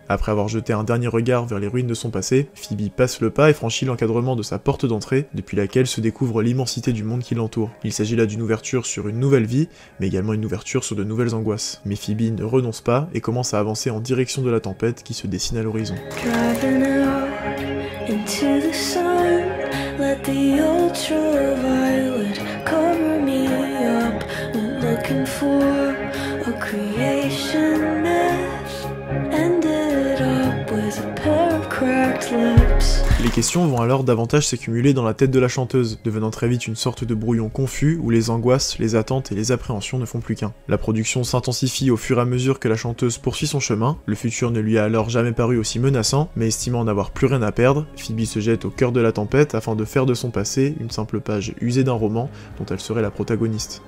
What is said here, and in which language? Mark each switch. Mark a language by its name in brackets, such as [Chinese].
[French] Après avoir jeté un dernier regard vers les ruines de son passé, Phoebe passe le pas et franchit l'encadrement de sa porte d'entrée, depuis laquelle se découvre l'immensité du monde qui l'entoure. Il s'agit là d'une ouverture sur une nouvelle vie, mais également une ouverture sur de nouvelles angoisses. Mais Phoebe ne renonce pas et commence à avancer en direction de la tempête qui se dessine à l'horizon. [English] Driving out into the sun, let the ultraviolet cover me up. Went looking for a creation myth, ended up with a pair of cracked lips. [French] Les questions vont alors davantage s'accumuler dans la tête de la chanteuse, devenant très vite une sorte de brouillon confus où les angoisses, les attentes et les appréhensions ne font plus qu'un. La production s'intensifie au fur et à mesure que la chanteuse poursuit son chemin, le futur ne lui a alors jamais paru aussi menaçant, mais estimant n'avoir plus rien à perdre, Phoebe se jette au cœur de la tempête afin de faire de son passé une simple page usée d'un roman dont elle serait la protagoniste.